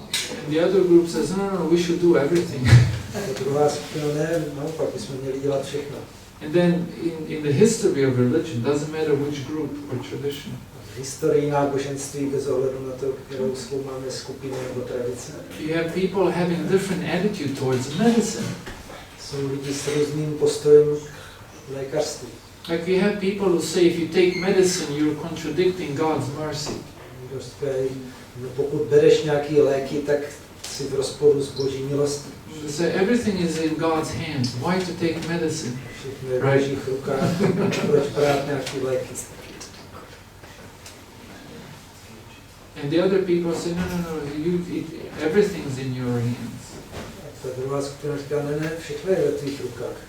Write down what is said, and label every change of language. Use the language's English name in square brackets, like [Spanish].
[English] And the other group says, no, we should do everything. [Czech] A druhá skupina, ne, naopak bychom měli dělat všechno. [English] And then in the history of religion, doesn't matter which group or tradition, [Czech] V historii náboženství bez ohledu na to, kterou zkoumáme skupinu nebo tradice. [English] you have people having different attitude towards medicine. [Czech] Jsou lidi s různým postojem k lékařství. [English] Like you have people who say if you take medicine, you're contradicting God's mercy. [Czech] Někdo říkají, no pokud bereš nějaký léky, tak jsi v rozporu s Boží milostí. [English] They say everything is in God's hands. Why to take medicine? [Czech] Všechno je v Božích rukách, proč brát nějaký léky. [English] And the other people say, no, everything's in your hands. [Czech] A ta druhá skupina říká, ne, všechno je ve tvých rukách.